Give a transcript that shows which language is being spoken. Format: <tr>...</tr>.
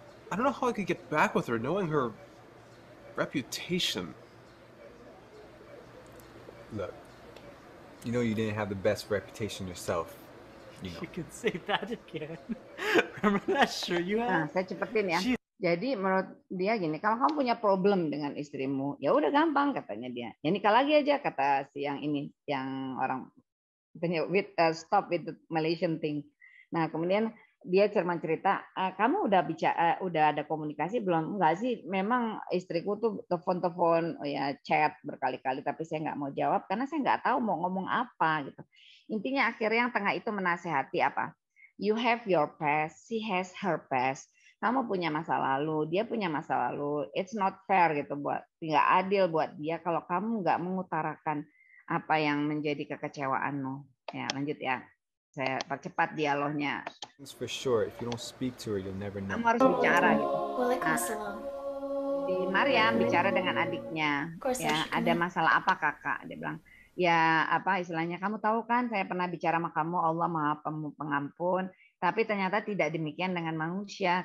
<en>I don't know how I could get back with her knowing her reputation. Look, you know you didn't have the best reputation yourself. you know. You can say that again. Remember that shirt you Nah, had?</en> <id>saya cepetin ya. Jadi menurut dia gini, kalau kamu punya problem dengan istrimu, ya udah gampang katanya dia. Ya nikah lagi aja kata si yang ini, yang orang</id> <en>stop with the Malaysian thing.</en> <id>Nah kemudian dia cuma cerita, kamu udah bicara, udah ada komunikasi belum? Enggak sih, memang istriku tuh telepon, ya chat berkali-kali, tapi saya nggak mau jawab karena saya nggak tahu mau ngomong apa gitu. Intinya akhirnya yang tengah itu menasehati apa?</id> <en>You have your past, she has her past.</en> <id>Kamu punya masa lalu, dia punya masa lalu.</id> <en>It's not fair</en> <id>gitu, nggak adil buat dia kalau kamu nggak mengutarakan apa yang menjadi kekecewaanmu. Ya lanjut ya. Saya percepat dialognya.</id> <en>For sure, if you don't speak to her, you'll never know.</en> <id>Kamu harus bicara gitu. Waalaikumsalam. Di Maryam bicara dengan adiknya. Ya, ada masalah apa kakak? Dia bilang, ya apa istilahnya? Kamu tahu kan saya pernah bicara sama kamu, Allah Maha Pengampun. Tapi ternyata tidak demikian dengan manusia.</id>